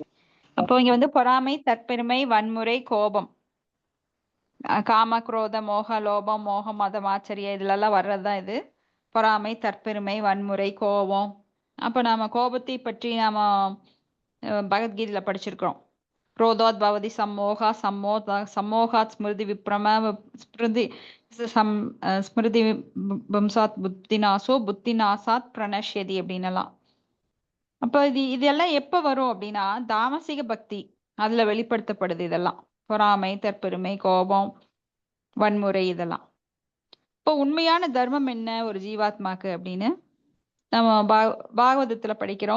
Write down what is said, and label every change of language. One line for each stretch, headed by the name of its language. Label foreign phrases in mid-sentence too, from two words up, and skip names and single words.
Tamil: அப்போ இங்க பொறாமை, தற்பெருமை, வன்முறை, கோபம், காம, குரோத, மோக, லோபம், மோகம், மதம், ஆச்சரிய இதுல எல்லாம் வர்றதுதான் இது பொறாமை, தற்பெருமை, வன்முறை, கோபம். அப்ப நாம கோபத்தை பற்றி நாம பகவத்கீதையில படிச்சிருக்கிறோம்.
Sanskrit: क्रोधोत् भवति सम्मोहः, सम्मोहात् स्मृति विभ्रम, स्मृति विम्शात् बुद्धिनाशो, बुद्धिनाशात् प्रणश्यति அப்படின்னலாம்.
Tamil: அப்ப இதெல்லாம் எப்ப வரும் அப்படின்னா தாமசிக பக்தி அதுல வெளிப்படுத்தப்படுது. இதெல்லாம் பொறாமை, தற்பெருமை, கோபம், வன்முறை இதெல்லாம். இப்போ உண்மையான தர்மம் என்ன ஒரு ஜீவாத்மாக்கு அப்படின்னு நம்ம பாகவதத்துல படிக்கிறோம்.